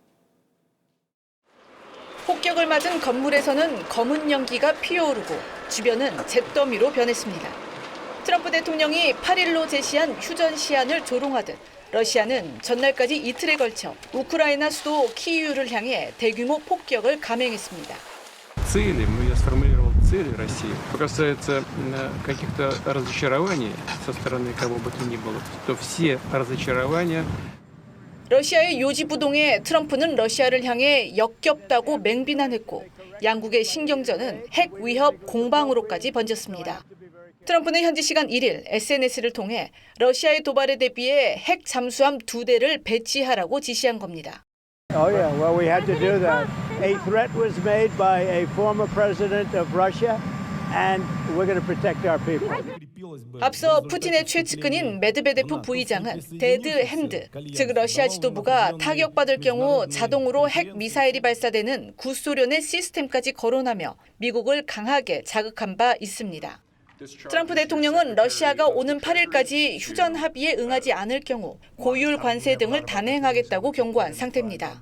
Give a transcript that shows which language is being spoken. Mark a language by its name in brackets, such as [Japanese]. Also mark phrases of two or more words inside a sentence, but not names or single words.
[Korean] 폭격을 맞은 건물에서는 검은 연기가 피어오르고 주변은 잿더미로 변했습니다. 트럼프 대통령이 8일로 제시한 휴전 시한을 조롱하듯 러시아는 전날까지 이틀에 걸쳐 우크라이나 수도 키이우를 향해 대규모 폭격을 감행했습니다. [Russian] Цели, я сформулировал цели России. Что касается каких-то разочарований со стороны кого бы то ни было, то все разочарования. [Korean] 러시아의 요지부동에 트럼프는 러시아를 향해 역겹다고 맹비난했고 양국의 신경전은 핵 위협 공방으로까지 번졌습니다. 트럼프는 현지 시간 1일 SNS를 통해 러시아의 도발에 대비해 핵 잠수함 2대를 배치하라고 지시한 겁니다. [English] Oh yeah, well we had to do that. A threat was made by a former president of Russia and we're going to protect our people. [Korean] 앞서 푸틴의 최측근인 메드베데프 부의장은 데드 핸드, 즉 러시아 지도부가 타격받을 경우 자동으로 핵 미사일이 발사되는 구소련의 시스템까지 거론하며 미국을 강하게 자극한 바 있습니다. 트럼프 대통령은 러시아가 오는 8일까지 휴전 합의에 응하지 않을 경우 고율 관세 등을 단행하겠다고 경고한 상태입니다.